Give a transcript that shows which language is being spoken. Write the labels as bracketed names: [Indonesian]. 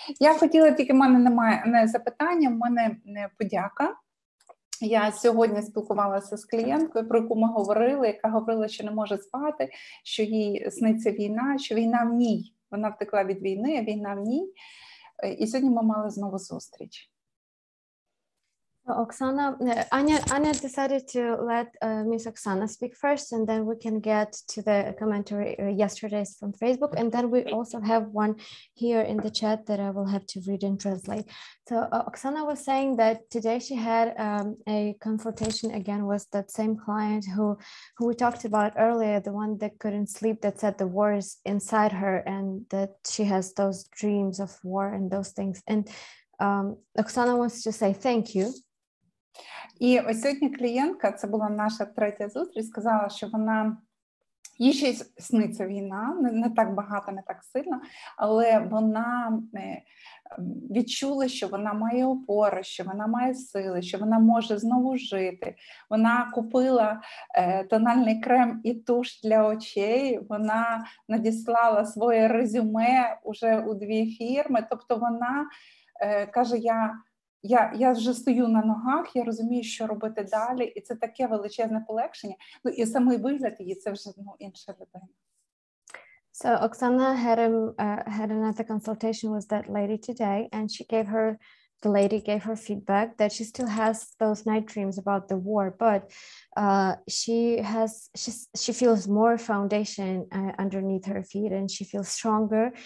[Ukrainian] Я хотіла, тільки в мене немає запитання, в мене подяка. Я сьогодні спілкувалася з клієнткою, про яку ми говорили, яка говорила, що не може спати, що їй сниться війна, що війна в ній. Вона втекла від війни, а війна в ній. І сьогодні ми мали знову зустріч. [English] Oksana, Anya decided to let Miss Oksana speak first, and then we can get to the commentary yesterday's from Facebook, and then we also have one here in the chat that I will have to read and translate. So Oksana was saying that today she had a confrontation again with that same client who we talked about earlier, the one that couldn't sleep, that said the war is inside her and that she has those dreams of war and those things. And Oksana wants to say thank you. [Ukrainian] І ось сьогодні клієнтка, це була наша третя зустріч, сказала, що їй ще сниться війна, не так багато, не так сильно, але вона відчула, що вона має опору, що вона має сили, що вона може знову жити. Вона купила тональний крем і туш для очей, вона надіслала своє резюме уже у 2 фірми, тобто вона каже, я вже стою на ногах, я розумію, що робити далі, і це таке величезне полегшення. Ну, і самий вигляд її, це вже інша людина. [English] So Oksana had another consultation with that lady today, and she gave her the lady gave her feedback that she still has those night dreams about the war, but she feels more foundation underneath her feet, and she feels stronger.